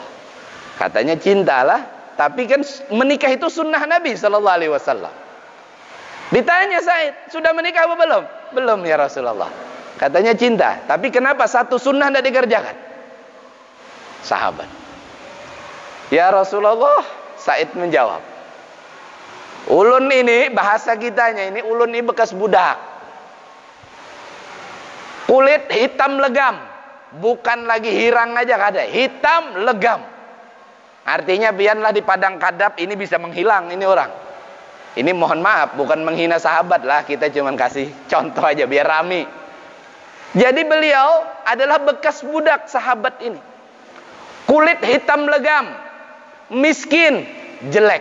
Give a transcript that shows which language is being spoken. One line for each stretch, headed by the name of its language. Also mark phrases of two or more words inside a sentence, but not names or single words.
Indonesian: Katanya cintalah, tapi kan menikah itu sunnah Nabi SAW. Ditanya Said, sudah menikah apa belum? Belum ya Rasulullah. Katanya cinta, tapi kenapa satu sunnah tidak dikerjakan? Sahabat. Ya Rasulullah, Said menjawab, ulun ini, bahasa kitanya ini, ulun ini bekas budak. Kulit hitam legam,
Banjar: bukan lagi hirang aja kada,
Indonesian: hitam legam. Artinya biarlah di padang kadap ini bisa menghilang ini orang. Ini mohon maaf, bukan menghina sahabat lah, kita cuma kasih contoh aja biar rame. Jadi beliau adalah bekas budak sahabat ini. Kulit hitam legam, miskin, jelek.